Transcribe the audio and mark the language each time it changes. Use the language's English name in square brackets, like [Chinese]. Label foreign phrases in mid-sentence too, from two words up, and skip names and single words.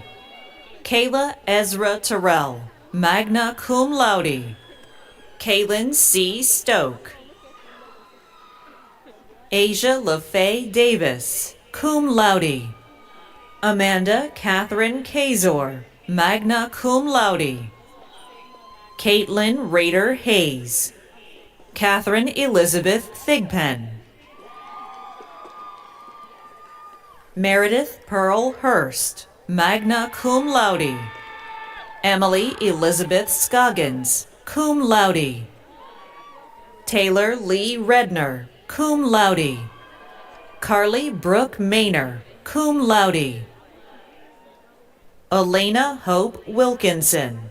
[English] Kayla Ezra Terrell, [Latin] magna cum laude. [English] Kaylin C. Stoke. Asia LaFay Davis, [Latin] cum laude. [English] Amanda Catherine Kazor, [Latin] magna cum laude. [English] Caitlin Rader Hayes. Catherine Elizabeth Thigpen. Meredith Pearl Hurst, [Latin] magna cum laude. [English] Emily Elizabeth Scoggins, [Latin] cum laude. [English] Taylor Lee Redner, [Latin] cum laude. [English] Carly Brooke Maynor, [Latin] cum laude. [English] Elena Hope Wilkinson.